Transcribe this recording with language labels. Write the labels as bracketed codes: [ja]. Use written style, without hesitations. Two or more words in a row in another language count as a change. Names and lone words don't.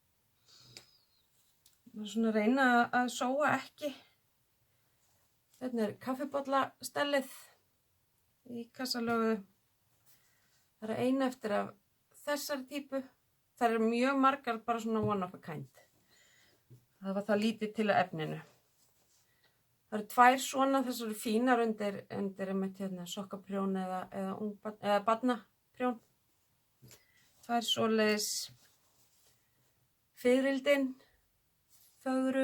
[is] Svona reyna að sóa ekki. Hérna kaffibollastellið í kassalögu. Það eina eftir af þessari típu. Það mjög margar bara svona [en] one of a kind. [is] Það var það lítið til efninu. Það 2 svona, þessar eru fínar undir einmitt hérna sokkaprjón eða barnaprjón. 2 svoleiðis fiðrildin, fögru.